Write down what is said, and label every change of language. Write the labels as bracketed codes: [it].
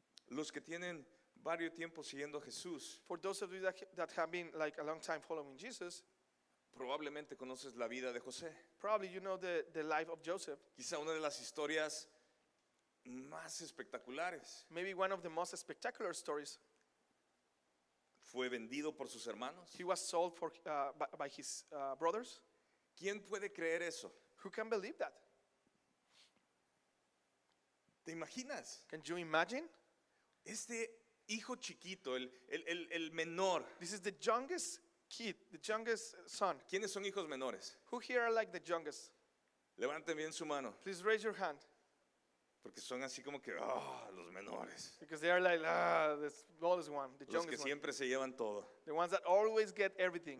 [es] Los que tienen varios tiempos siguiendo a Jesús, [en] For those of you that have been like a long time following Jesus, [es] probablemente conoces la vida de José. [en] probably you know the life of Joseph. [es] Quizá una de las historias más espectaculares. [en] Maybe one of the most spectacular stories. [es] Fue vendido por sus hermanos. [en] He was sold by his brothers. [es] ¿Quién puede creer eso? [en] Who can believe that? [es] ¿Te imaginas? [en] Can you imagine? [es] Este hijo chiquito, el menor. [en] This is the youngest kid, the youngest son. [es] ¿Quiénes son hijos menores? [en] Who here are like the youngest? [es] Levanten bien su mano, [en] Please raise your hand. [es] porque son así como que, los menores. [en] Because they are like, the smallest one, the [es] Los que [en] youngest one. [es] siempre se llevan todo. [en] The ones that always get everything.